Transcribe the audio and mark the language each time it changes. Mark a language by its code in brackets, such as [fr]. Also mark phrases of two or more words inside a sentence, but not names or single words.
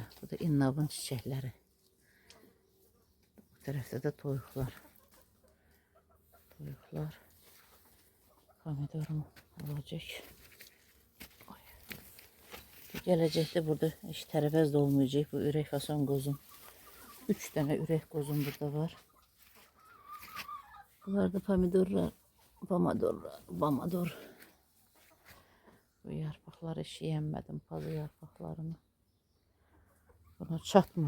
[tr] Bu da innabın çiçekleri. [az] Bu tarafta da toyuqlar. Toyuqlar. [tr] Pomidorum olacak. Gelecekte burada hiç tərəvəz de olmayacak. [az] Bu ürək fason qozum. 3 tane ürək qozum burada var. Bunlar da pomidorlar. Pomador. Bu yarpaqları hiç yiyəmədim. Pazı yarpaqlarını. Buna çatmır.